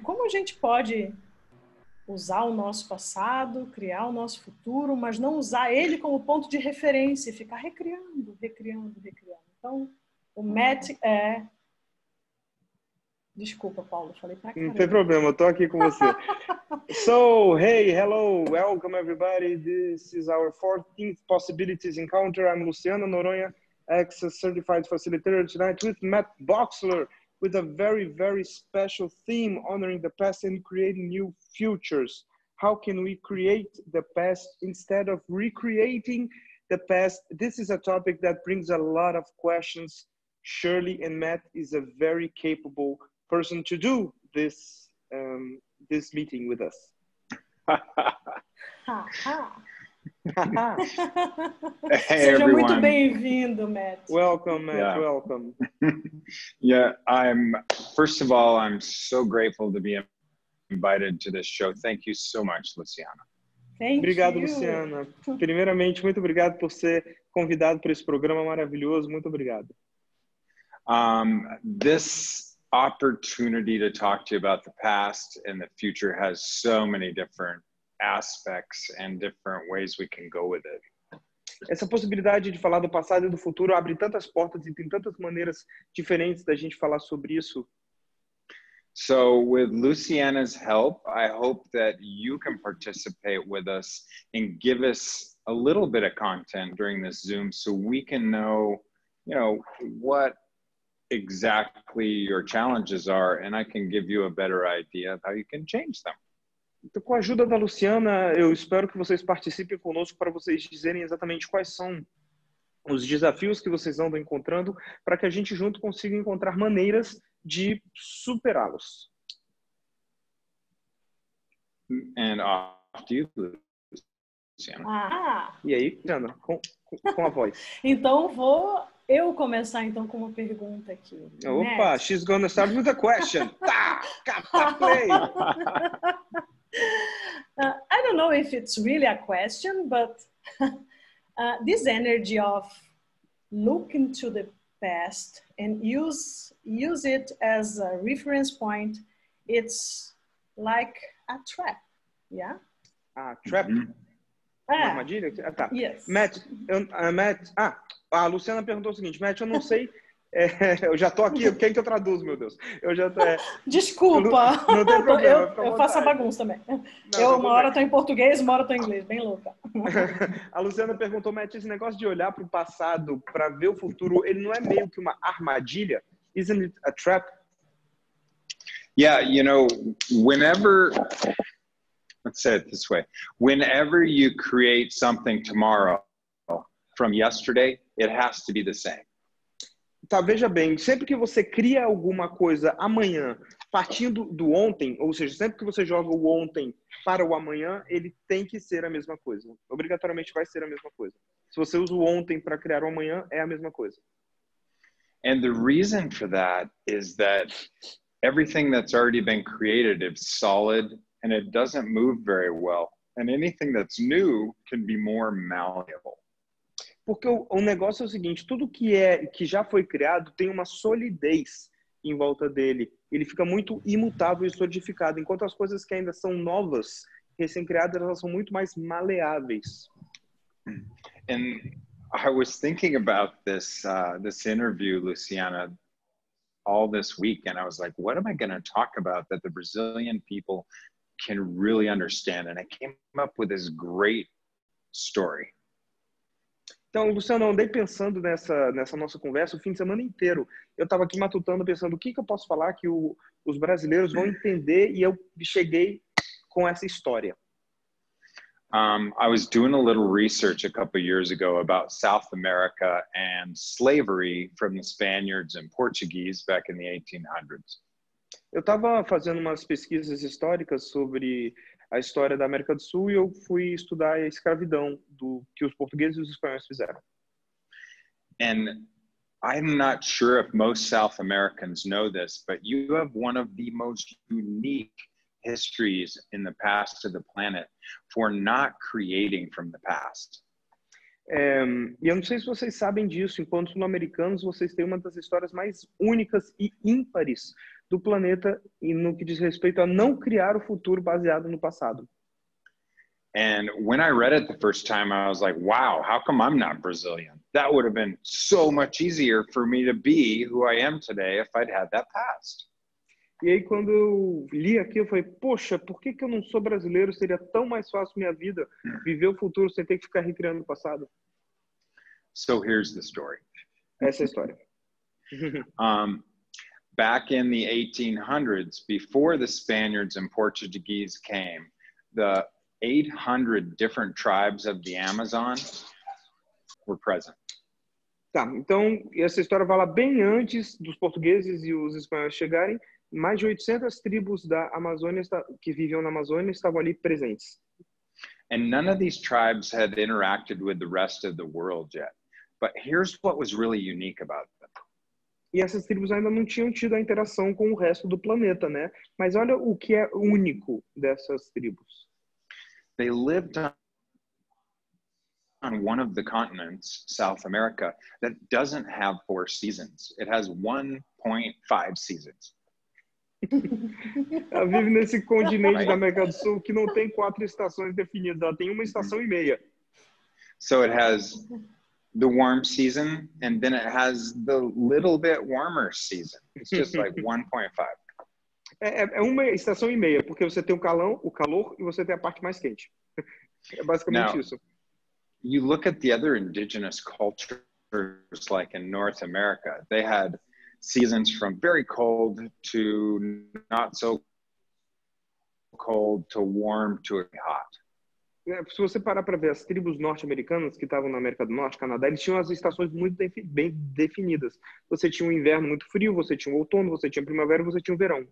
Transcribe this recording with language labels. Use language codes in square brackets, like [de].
[pt] Como a gente pode usar o nosso passado, criar o nosso futuro, mas não usar ele como ponto de referência e ficar recriando. Então, o Matt é... Desculpa, Paulo, falei pra caramba. Não tem problema, eu tô aqui com você. [en] So, hey, hello, welcome everybody. This is our 14th Possibilities Encounter. I'm Luciana Noronha, ex-certified facilitator tonight with Matt Bochsler, with a very, very special theme honoring the past and creating new futures. How can we create the past instead of recreating the past? This is a topic that brings a lot of questions. Shirley and Matt is a very capable person to do this this meeting with us. Hey, [pt] Seja [en] everyone. [pt] muito bem-vindo, Matt. [en] Welcome, Matt. Yeah. Welcome. Yeah, first of all, I'm so grateful to be invited to this show. Thank you so much, Luciana. [pt] Obrigado, [en] you. [pt] Luciana. Primeiramente, muito obrigado por ser convidado para esse programa maravilhoso. Muito obrigado. [en] This opportunity to talk to you about the past and the future has so many different aspects and different ways we can go with it. [pt] Essa possibilidade de falar do passado e do futuro abre tantas portas e tem tantas maneiras diferentes da gente falar sobre isso. [en] So with Luciana's help, I hope that you can participate with us and give us a little bit of content during this Zoom so we can know, what exactly your challenges are, and I can give you a better idea of how you can change them. [pt] Então, com a ajuda da Luciana, eu espero que vocês participem conosco para vocês dizerem exatamente quais são os desafios que vocês andam encontrando para que a gente junto consiga encontrar maneiras de superá-los. [en] And off to you, Luciana. [pt] E aí, Luciana, com a voz. Então, vou eu começar então com uma pergunta aqui. Opa, Matt. [en] she's gonna start with a question. [pt] Tá, play. [en] I don't know if it's really a question, but this energy of look into the past and use it as a reference point, it's like a trap, yeah? Trap? Mm-hmm. [pt] Uma armadilha? Tá. [en] Yes. [pt] Matt, a Luciana perguntou o seguinte, Matt, eu não sei, eu já tô aqui, quem que eu traduzo, meu Deus? Eu já tô, Desculpa, não tem problema, eu faço a bagunça também. Não, uma hora tô em português, uma hora tô em inglês, bem louca. A Luciana perguntou, Matt, esse negócio de olhar para o passado para ver o futuro, ele não é meio que uma armadilha? [en] Isn't it a trap? Yeah, whenever, let's say it this way, whenever you create something tomorrow from yesterday, it has to be the same. [pt] Tá, veja bem, sempre que você cria alguma coisa amanhã, partindo do ontem, ou seja, sempre que você joga o ontem para o amanhã, ele tem que ser a mesma coisa. Obrigatoriamente vai ser a mesma coisa. Se você usa o ontem para criar o amanhã, é a mesma coisa. [en] And the reason for that is that everything that's already been created is solid and it doesn't move very well. And anything that's new can be more malleable. [pt] Porque o negócio é o seguinte, tudo que já foi criado tem uma solidez em volta dele. Ele fica muito imutável e solidificado, enquanto as coisas que ainda são novas, recém-criadas, elas são muito mais maleáveis. [en] And I was thinking about this interview, Luciana, all this week, and I was like, what am I going to talk about that the Brazilian people can really understand? And I came up with this great story. [pt] Então, Luciano, eu andei pensando nessa nossa conversa o fim de semana inteiro. Eu estava aqui matutando, pensando o que eu posso falar que os brasileiros vão entender, e eu cheguei com essa história. [en] I was doing a little research a couple of years ago about South America and slavery from the Spaniards and Portuguese back in the 1800s. [pt] Eu estava fazendo umas pesquisas históricas sobre a história da América do Sul e eu fui estudar a escravidão que os portugueses e os espanhóis fizeram. [en] And I'm not sure if most South Americans know this, but you have one of the most unique histories in the past of the planet for not creating from the past. [pt] E eu não sei se vocês sabem disso, enquanto sul-americanos, vocês têm uma das histórias mais únicas e ímpares do planeta e no que diz respeito a não criar o futuro baseado no passado. [en] And when I read it the first time, I was like, wow, how come I'm not Brazilian? That would have been so much easier for me to be who I am today if I'd had that past. [pt] E aí, quando eu li aqui, eu falei, poxa, por que eu não sou brasileiro? Seria tão mais fácil minha vida viver o futuro sem ter que ficar recriando o passado. [en] So here's the story. [pt] Essa é a história. [en] Back in the 1800s, before the Spaniards and Portuguese came, the 800 different tribes of the Amazon were present. [pt] Tá, então essa história vai lá bem antes dos portugueses e os espanhóis chegarem. Mais de 800 tribos da Amazônia que viviam na Amazônia estavam ali presentes. [en] And none of these tribes had interacted with the rest of the world yet. But here's what was really unique about them. [pt] E essas tribos ainda não tinham tido a interação com o resto do planeta, né? Mas olha o que é único dessas tribos. [en] They lived on one of the continents, South America, that doesn't have 4 seasons. It has 1.5 seasons. [pt] Ela vive nesse continente da América do Sul que não tem 4 estações definidas, ela tem 1 estação e meia. [en] So it has the warm season, and then it has the little bit warmer season. It's just like 1.5. [pt] É 1 estação e meia, porque você tem o calor e você tem a parte mais quente. É basicamente [en] Now, [pt] isso. [en] You look at the other indigenous cultures, like in North America, they had seasons from very cold to not so cold to warm to hot. [pt] Se você parar para ver as tribos norte-americanas que estavam na América do Norte, Canadá, eles tinham as estações muito bem definidas. Você tinha um inverno muito frio, você tinha um outono, você tinha primavera e você tinha um verão.